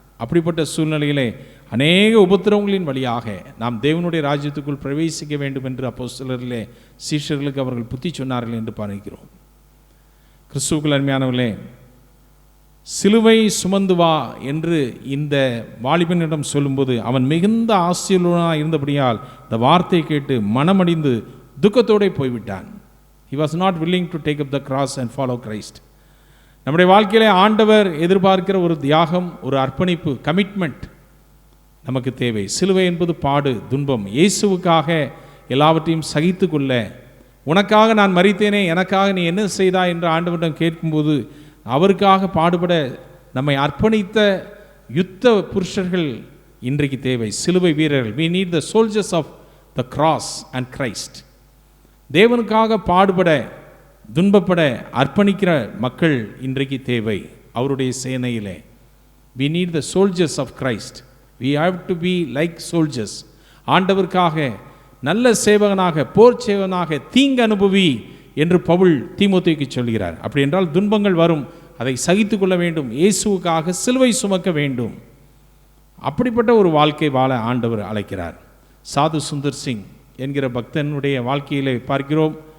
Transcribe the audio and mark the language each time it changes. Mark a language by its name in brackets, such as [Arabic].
[Tamil] அப்படிப்பட்ட சூழ்நிலையிலே அநேக உபத்திரவங்களின் வழியாக நாம் தேவனுடைய ராஜ்யத்துக்குள் பிரவேசிக்க வேண்டும் என்று அப்போஸ்தலரிலே சீஷர்களுக்கு அவர்கள் புத்தி சொன்னார்கள் என்று பார்க்கிறோம். கிறிஸ்துவுக்குள் அருமையானவர்களே, சிலுவை சுமந்து வா என்று இந்த வாலிபனிடம் சொல்லும்போது அவன் மிகுந்த ஆசீர்வாதமாக இருந்தபடியால் இந்த வார்த்தையை கேட்டு மனமடிந்து துக்கத்தோடு போய்விட்டான். [English] He was not willing to take up the cross and follow Christ. [Tamil] நம்முடைய வாழ்க்கையிலே ஆண்டவர் எதிர்பார்க்கிற ஒரு தியாகம், ஒரு அர்ப்பணிப்பு, கமிட்மெண்ட் நமக்கு தேவை. சிலுவை என்பது பாடு, துன்பம். இயேசுவுக்காக எல்லாவற்றையும் சகித்து கொள்ள, உனக்காக நான் மரித்தேனே, எனக்காக நீ என்ன செய்தா என்று ஆண்டவரிடம் கேட்கும்போது அவருக்காக பாடுபட நம்மை அர்ப்பணித்த யுத்த புருஷர்கள் இன்றைக்கு தேவை, சிலுவை வீரர்கள். [English] we need the soldiers of the cross and Christ. [Tamil] தேவனுக்காக பாடுபட, துன்பப்பட அர்ப்பணிக்கிற மக்கள் இன்றைக்கு தேவை அவருடைய சேனையிலே. [English] we need the soldiers of Christ. we have to be like soldiers. [Tamil] ஆண்டவருக்காக நல்ல சேவகனாக, போர் சேவகனாக தீங்கு அனுபவி என்று பவுல் தீமோத்தேயுக்கு சொல்கிறார். அப்படி என்றால் துன்பங்கள் வரும், அதை சகித்து கொள்ள வேண்டும், இயேசுவுக்காக சிலுவை சுமக்க வேண்டும். அப்படிப்பட்ட ஒரு வாழ்க்கை வாழ ஆண்டவர் அழைக்கிறார். சாது சுந்தர் சிங் என்கிற பக்தனுடைய வாழ்க்கையிலே பார்க்கிறோம்.